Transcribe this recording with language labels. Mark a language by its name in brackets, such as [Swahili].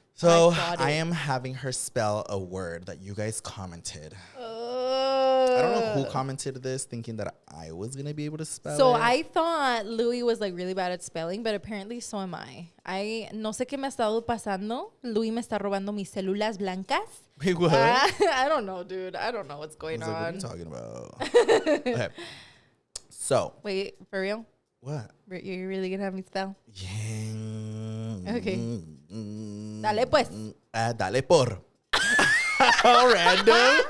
[English] So I am having her spell a word that you guys commented. I don't know who commented this, thinking that I was gonna be able to spell So it. I thought Louie was like really bad at spelling, but apparently so am I. [Spanish] No sé qué me ha estado pasando. Louie me está robando mis células blancas. [English] Wait, what? I don't know, dude. I don't know what's going on. What are you talking about? Okay. So. Wait, for real? What? You're really gonna have me spell? Yeah. [Spanish] Okay. Dale pues. Dale por. [English] How random.